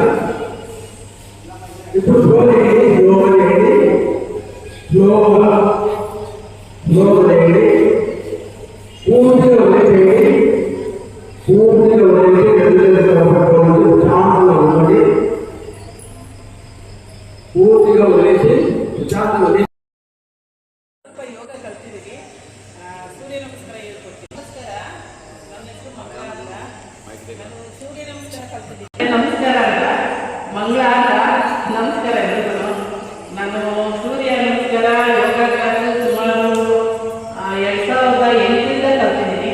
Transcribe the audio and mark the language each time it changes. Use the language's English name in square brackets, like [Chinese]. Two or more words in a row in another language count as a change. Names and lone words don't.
[Telugu] ఇప్పుడు స్లోగా పూర్తిగా వదిలేయండి, పూర్తిగా వదిలేసి శాంతంగా ఉండండి, పూర్తిగా [Kannada] ವಹಿಸಿ ಶಾಂತಿ ವಹಿಸಿ. ಯೋಗ ಕಲ್ತಿದ್ದೀವಿ. ಸೂರ್ಯ ನಮಸ್ಕಾರ ಹೇಳ್ಕೊಡ್ತೀವಿ. ನಮಸ್ಕಾರ, ನನ್ನ ಹೆಸರು ಮಂಗಳ ಅಂತ. ನಾನು ಸೂರ್ಯ ನಮಸ್ಕಾರ ಕಲ್ತಿದ್ದೀನಿ. ನಮಸ್ಕಾರ ಅಂತ, ಮಂಗಳ ಅಂತ. ನಮಸ್ಕಾರ ಎಲ್ರಿಗೂ. ನಾನು ಸೂರ್ಯ ನಮಸ್ಕಾರ ಯೋಗ ಕ್ಲಾಸ್ ಸುಮಾರು 2008ರಿಂದ ಕಲ್ತಿದ್ದೀನಿ.